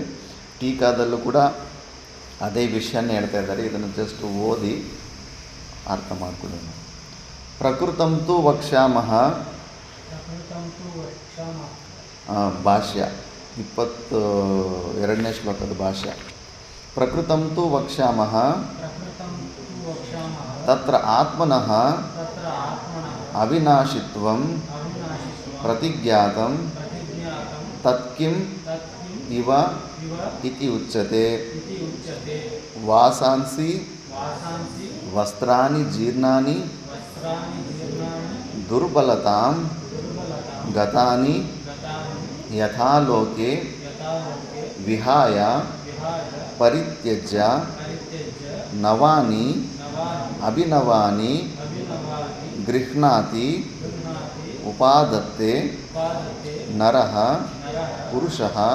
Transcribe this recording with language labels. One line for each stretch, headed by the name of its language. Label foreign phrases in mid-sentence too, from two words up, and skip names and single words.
Kannada: ಟೀಕಾದಲ್ಲೂ ಕೂಡ ಅದೇ ವಿಷಯನೇ ಹೇಳ್ತಾ ಇದ್ದಾರೆ. ಇದನ್ನು ಜಸ್ಟ್ ಓದಿ ಅರ್ಥ ಮಾಡ್ಕೊಳ್ಳೋಣ.
Sanskrit: ಪ್ರಕೃತಂತೂ ವಕ್ಷ್ಯಾಮಃ,
Kannada: ಭಾಷ್ಯ 22ನೇ ಶ್ಲೋಕದ ಭಾಷ್ಯ.
Sanskrit: ಪ್ರಕೃತಂತೂ ವಕ್ಷ್ಯಾಮಃ ತತ್ರ ಆತ್ಮನಃ ಅವಿನಾಶಿತ್ವಂ ಪ್ರತಿಜ್ಞಾತಂ ತತ್ಕಿಂ ಇವ ಇತಿ ಉಚ್ಯತೆ. ವಾಸಾಂಸಿ ವಸ್ತ್ರಾಣಿ ಜೀರ್ಣಾನಿ ದುರ್ಬಲತಾಂ ಗತಾನಿ ಯಥಾ ಲೋಕೆ ವಿಹಾಯ ಪರಿತ್ಯಜ್ಯ ನವಾನಿ ಅಭಿನವಾನಿ ಗೃಹ್ಣಾತಿ ಉಪಾದತ್ತೆ ನರಃ ಪುರುಷಃ